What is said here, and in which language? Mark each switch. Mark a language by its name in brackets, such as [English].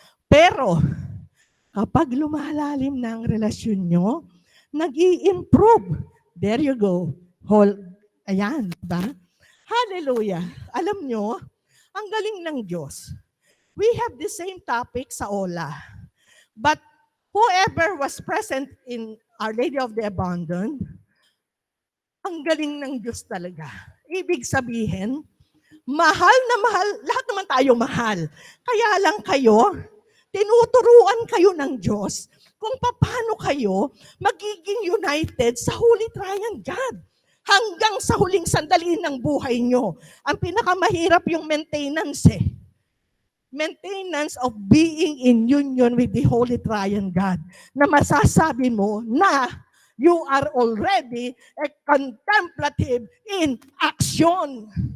[Filipino] Pero, kapag lumalalim na ang relasyon nyo, nag-i-improve. [English] There you go. [Filipino] Ayan, ba? Hallelujah. Alam nyo, ang galing ng Diyos. [English] We have the same topic [Filipino] sa OLA. [English] But whoever was present in Our Lady of the Abandon, [Filipino] ang galing ng Diyos talaga. Ibig sabihin, mahal na mahal, lahat naman tayo mahal. Kaya lang kayo, tinuturuan kayo ng Diyos kung paano kayo magiging united sa Holy Triangle. Hanggang sa huling sandali ng buhay nyo. Ang pinakamahirap yung maintenance [English] Maintenance of being in union with the Holy Triangle. [Filipino] Na masasabi mo na [English] you are already a contemplative in action.